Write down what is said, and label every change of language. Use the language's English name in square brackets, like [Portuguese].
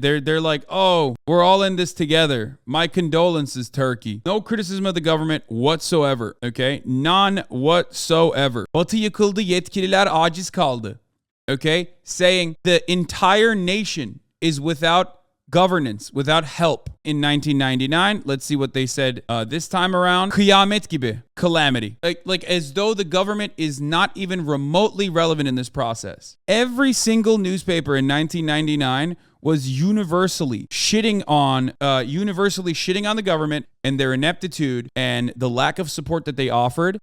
[English] They're like, oh, we're all in this together. My condolences, Turkey. No criticism of the government whatsoever, okay? None whatsoever. [Turkish] Batı yıkıldı, yetkililer aciz kaldı. [English] Okay? Saying the entire nation is without governance, without help in 1999. Let's see what they said this time around. [Turkish] Kıyamet gibi, [English] calamity. Like as though the government is not even remotely relevant in this process. Every single newspaper in 1999 was universally shitting on the government and their ineptitude and the lack of support that they offered.